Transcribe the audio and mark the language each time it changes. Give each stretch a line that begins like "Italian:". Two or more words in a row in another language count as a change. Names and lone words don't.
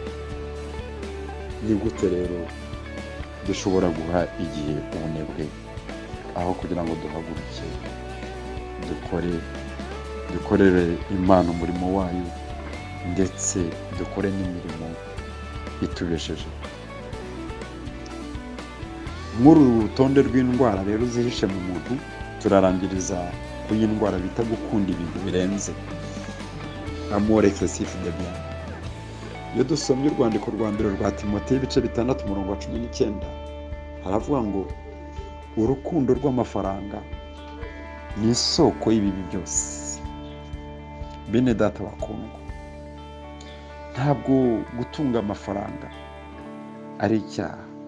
Kinyarwanda: Ni gute rero dushobora guha igihe ubunebwe, aho kugira ngo duhaguruke dukorere Imana umurimo wayo, ndetse dukore n'imirimo itubesheje? Nk'uru rutonde rw'indwara rero zihishe mu muntu, turarangiriza ku y'indwara bita gukunda ibintu birenze,
French: amour excessif de bien.
Kinyarwanda: Iyo dusomye urwandiko rwa mbere rwa Timoteyo ibice 6:19, haravuga ngo urukundo rw'amafaranga ni isoko y'ibibi byose. Bene data bakundwa, ntabwo gutunga amafaranga ari icyaha.